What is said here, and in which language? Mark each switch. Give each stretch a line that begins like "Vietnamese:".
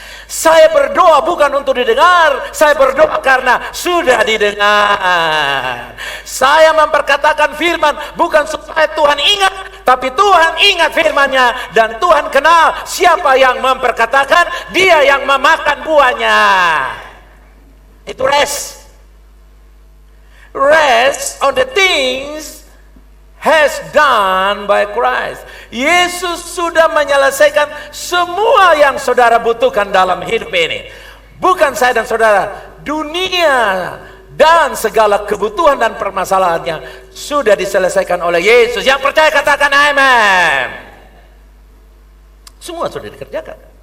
Indonesian: Saya berdoa bukan untuk didengar, saya berdoa karena sudah didengar. Saya memperkatakan firman bukan supaya Tuhan ingat, tapi Tuhan ingat firman-Nya dan Tuhan kenal siapa yang memperkatakan, dia yang memakan buahnya. Itu rest.
English: Rest on the things has done by Christ.
Indonesian: Yesus sudah menyelesaikan semua yang saudara butuhkan dalam hidup ini. Bukan saya dan saudara, dunia dan segala kebutuhan dan permasalahannya sudah diselesaikan oleh Yesus. Yang percaya katakan amen. Semua sudah dikerjakan.